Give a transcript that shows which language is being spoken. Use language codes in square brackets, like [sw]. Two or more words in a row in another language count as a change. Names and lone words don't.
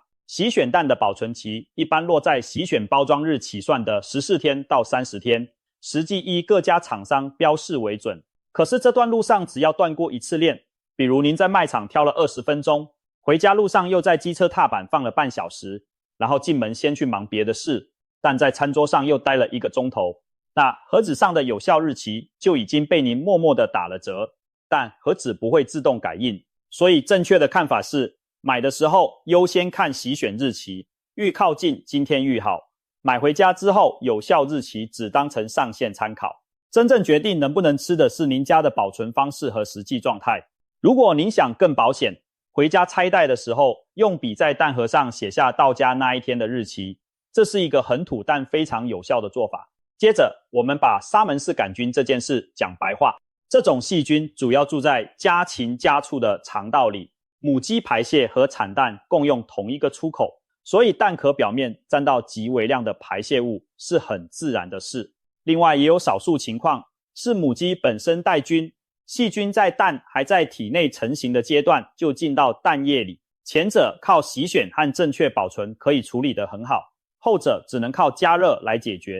[zh] 洗選彈的保存期一般落在洗選包裝日起算的14天到30天，實際依各家廠商標示為準。可是這段路上只要斷過一次鏈，比如您在賣場挑了20分鐘，回家路上又在機車踏板放了半小時，然後進門先去忙別的事，但在餐桌上又待了1個鐘頭，那盒子上的有效日期就已經被您默默地打了折，但盒子不會自動改印。所以正確的看法是，買的時候優先看洗選日期，愈靠近今天愈好。買回家之後，有效日期只當成上限參考。真正決定能不能吃的是您家的保存方式和實際狀態。如果您想更保險，回家拆袋的時候，用筆在彈盒上寫下到家那一天的日期，這是一個很土但非常有效的做法。接着，我們把沙門氏桿菌這件事講白話。這種細菌主要住在家禽家畜的腸道裡，母雞排泄和產蛋共用同一個出口，所以蛋殼表面沾到極微量的排泄物是很自然的事。另外也有少數情況是母雞本身帶菌，細菌在蛋還在體內成型的階段就進到蛋液裡，前者靠洗選和正確保存可以處理得很好，後者只能靠加熱來解決。